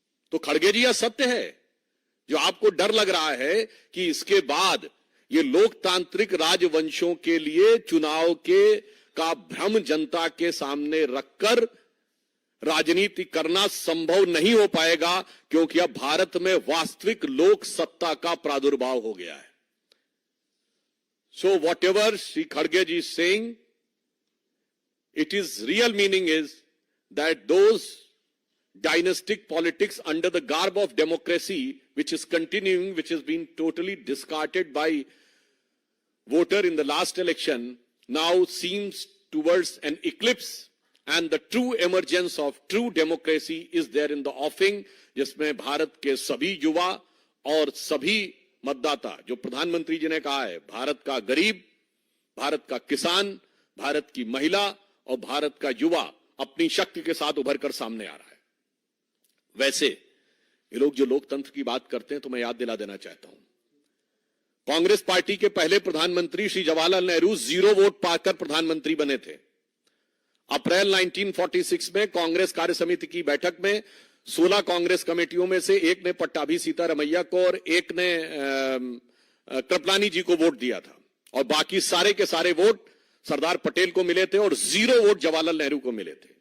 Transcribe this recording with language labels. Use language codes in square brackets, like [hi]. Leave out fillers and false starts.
[hi] तो खड़गे जी, यह सत्य है। जो आपको डर लग रहा है कि इसके बाद ये लोकतांत्रिक राजवंशों के लिए चुनाव का भ्रम जनता के सामने रखकर राजनीति करना संभव नहीं हो पाएगा, क्योंकि अब भारत में वास्तविक लोक सत्ता का प्रादुर्भाव हो गया है। [en] so what ever Shri खड़गे जी saying, it is real meaning is that those dynastic politics under the garb of democracy, which is continuing, which has been totally discarded by voter in the last election, now seems towards an eclipse, and the true emergence of true democracy is there in the offing, [hi] जिसमें भारत के सभी युवा और सभी मतदाता, जो प्रधानमंत्री जी ने कहा है, भारत का गरीब, भारत का किसान, भारत की महिला और भारत का युवा अपनी शक्ति के साथ उभर कर सामने आ रहा है। वैसे ये लोग जो लोकतंत्र की बात करते हैं, तो मैं याद दिला देना चाहता हूं, कांग्रेस पार्टी के पहले प्रधानमंत्री श्री जवाहरलाल नेहरू 0 वोट पाकर प्रधानमंत्री बने थे। अप्रैल 1946 में कांग्रेस कार्य समिति की बैठक में 16 कांग्रेस कमेटियों में से एक ने पट्टाभी सीतारमैया को और एक ने कृपलानी जी को वोट दिया था, और बाकी सारे के सारे वोट सरदार पटेल को मिले थे और 0 वोट जवाहरलाल नेहरू को मिले थे।